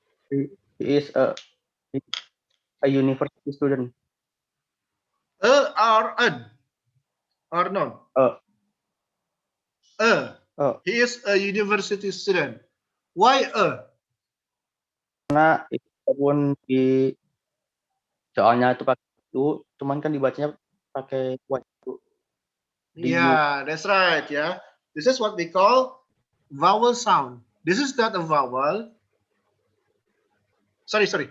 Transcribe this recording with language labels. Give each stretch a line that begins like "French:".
English: He is a university student. Or an? Or none? He is a university student. Why a?
Indonesian: Karena itu pun di soalnya itu pakai itu, cuman kan dibacanya pakai waktu.
English: Yeah, that's right. Yeah, this is what we call vowel sound. This is not a vowel. Sorry.